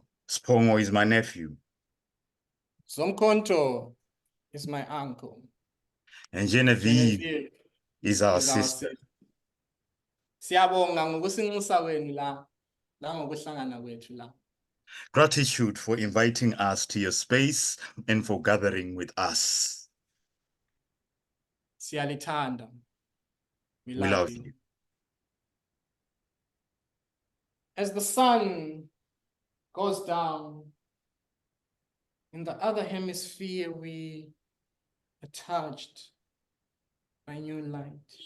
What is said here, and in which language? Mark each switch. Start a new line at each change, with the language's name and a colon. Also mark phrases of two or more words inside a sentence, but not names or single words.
English: Spongo is my nephew. Zomkhonto is my uncle. And Genevieve is our sister.
Xhosa: Siyabonga ngokusinxusa kwenu la ngokuhlangana kwethu la.
English: Gratitude for inviting us to your space and for gathering with us.
Xhosa: Siyalithanda. We
English: We love you. you. as the sun goes down, in the other hemisphere, we are touched by new light.